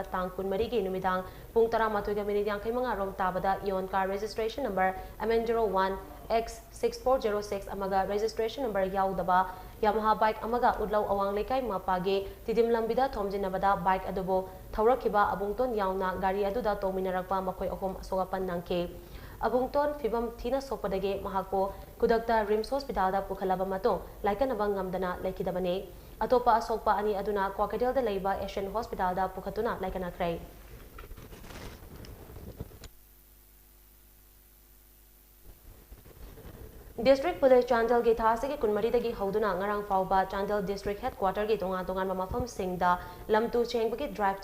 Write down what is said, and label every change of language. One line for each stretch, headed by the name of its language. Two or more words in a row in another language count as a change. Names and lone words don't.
Manipuri: tangkun marigi numidang pung 12:45 rom tabada yonkar
English: registration number
Manipuri: MN01 X6406 amaga
English: registration number
Manipuri: yaudaba Yamaha bike amaga udlaw awang lekai mapage tidim lambida thomjinabada bike adubo thawrakiba abungton yauna gari aduda tominarakpa makoi ahom asogapan nangke Abungton fibam thina sopadage mahako kudakta Rims Hospital da pukhalaba matong laikanabang ngamdana laikidabane atopa asokpa ani aduna Kwakadel da leiba Asian Hospital da pukhatuna laikanakrai District Police Chandel gi thasi gi kunmari dagi hauduna ngarang fawba Chandel
English: District Headquarter
Manipuri: gi tongan mafam singda lamtu chengbagi drive